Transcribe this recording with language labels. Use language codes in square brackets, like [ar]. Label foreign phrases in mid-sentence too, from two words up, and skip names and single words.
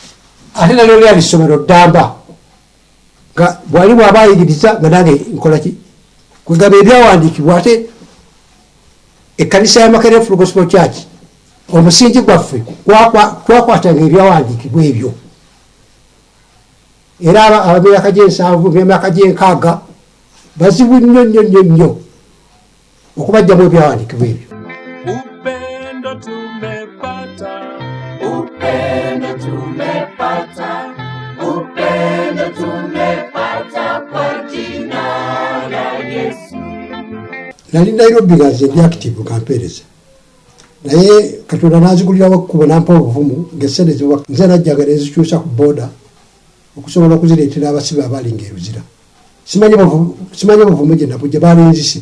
[lg] lyali ssomero ddamba nga bwali bwabayigiriza nga nange nkolaki kwegaba ebyawandiikibwa ate ekkanisa ya Makerere Full Gospel Church omusingi gwaffe twakwatanga ebyawandiikibwa ebyo era ab'emyaka gy'ensanvu emyaka gy'enkaaga bazibu nnyo okubajjamu ebyawandiikibwa ebyo. [sw] Upendo tumepata, upendo tumepata, upendo tumepata kwa jina la Yesu. [lg] Nali Nairobi nga nze ndi active kampeereza naye Katonda n'azigulirawo ekkubo nampa obuvumu ng'essente ziwa nze najjaga ne zikyusa ku booda okusobola okuzireetera abasibe abalinga eruzira. Simanyi buvumu gye nabujja baalinzise.